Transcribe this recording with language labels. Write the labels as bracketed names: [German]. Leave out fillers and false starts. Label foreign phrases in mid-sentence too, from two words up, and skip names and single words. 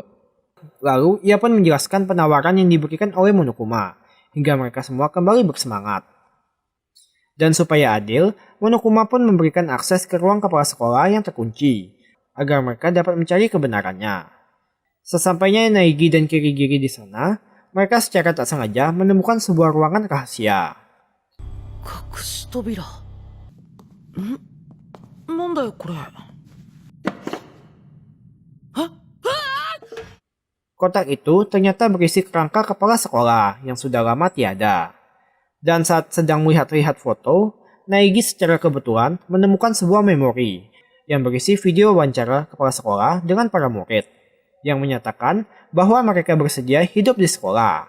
[Indonesian] Lalu, ia pun menjelaskan penawaran yang diberikan oleh Monokuma, hingga mereka semua kembali bersemangat. Dan supaya adil, Monokuma pun memberikan akses ke ruang kepala sekolah yang terkunci, agar mereka dapat mencari kebenarannya. Sesampainya Naegi dan Kirigiri di sana, mereka secara tak sengaja menemukan sebuah ruangan rahasia. [Japanese] 隠し扉。なんだよこれ。 [Indonesian] Kotak itu ternyata berisi kerangka kepala sekolah yang sudah lama tiada. Dan saat sedang melihat-lihat foto, Naegi secara kebetulan menemukan sebuah memori yang berisi video wawancara kepala sekolah dengan para murid yang menyatakan bahwa mereka bersedia hidup di sekolah.